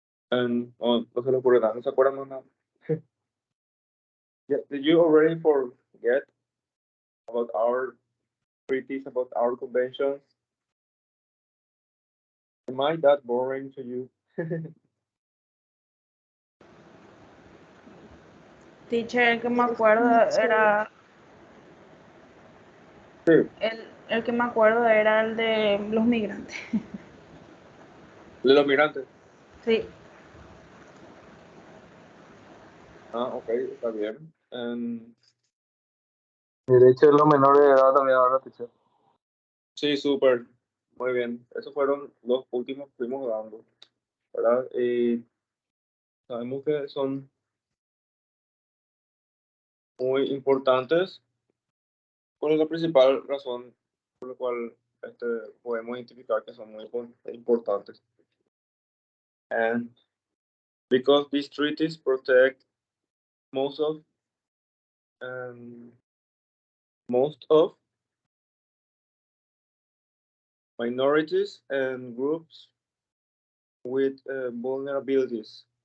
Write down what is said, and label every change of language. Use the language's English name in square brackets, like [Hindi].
[Spanish] No se le ocurre nada, no se acuerdan de nada. [English] Yeah, did you already forget about our treaties, about our conventions? Am I that boring to you? Teacher, [Spanish] el que me acuerdo era. Sí, El que me acuerdo era el de los migrantes. de los migrantes. Sí. Ok, está bien. Derecho de los menores de edad también ahora, [English] teacher. [Spanish] Sí, súper. Muy bien. Esos fueron los últimos que fuimos dando, ¿verdad? Y sabemos que son muy importantes. ¿Cuál es la principal razón por la cual podemos identificar que son muy importantes? [English] And because these treaties protect most of um, most of minorities and groups with vulnerabilities.